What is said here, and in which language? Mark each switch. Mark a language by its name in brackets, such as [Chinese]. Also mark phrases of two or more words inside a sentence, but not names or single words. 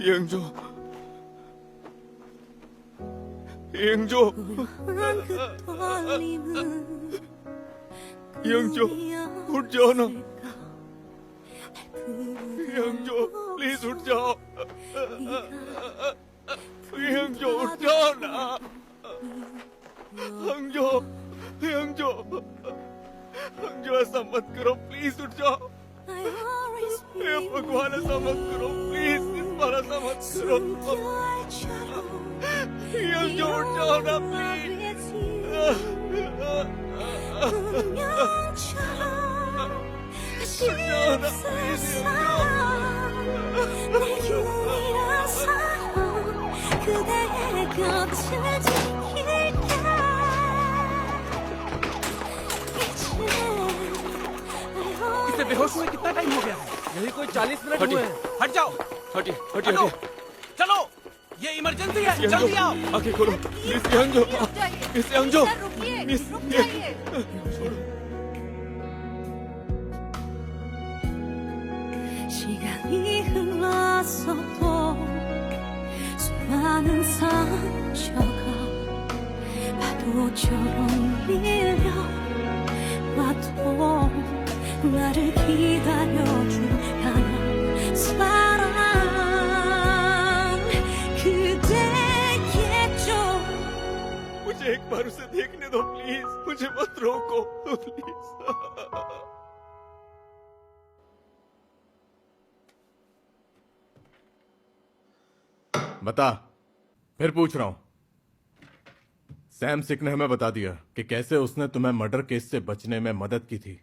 [Hindi] यंगजो, यंगजो, [Korean] 그 떨림은 [Hindi] यंगजो, उठ जाओ ना। [Korean] 꿈을 [Hindi] यंगजो, प्लीज उठ जाओ। यंगजो, उठ जाओ ना। यंगजो, यंगजो, यंगजो, ऐसा मत करो, प्लीज उठ जाओ। [English] I always [Hindi] हे भगवान, ऐसा मत करो, प्लीज इस बार ऐसा मत करो। यंगजो, उठ जाओ ना, प्लीज। [Korean] 운명처럼 다시 없었어 내 균이란 사람 그대의 곁을 지킬게 [Hindi] इसे बेहोश हुए कितना टाइम हो गया है? यही कोई 40 मिनट हुए हैं। हट जाओ। हटिए, हटिए, हटो। हटिए। चलो, ये इमरजेंसी है। जल्दी आओ। आंखें खोलो, मिस यंगजो, मिस यंगजो, मिस [Korean] 시간이 흘렀어도 수많은 상처가 파도처럼 밀려와도 나를 기다려준 하나 사람 그대겠죠 [Hindi] मुझे एक बार उसे देखने दो प्लीज, मुझे मत रोको प्लीज। बता, फिर पूछ रहा हूं। सैम सिक ने हमें बता दिया कि कैसे उसने तुम्हें मर्डर केस से बचने में मदद की थी।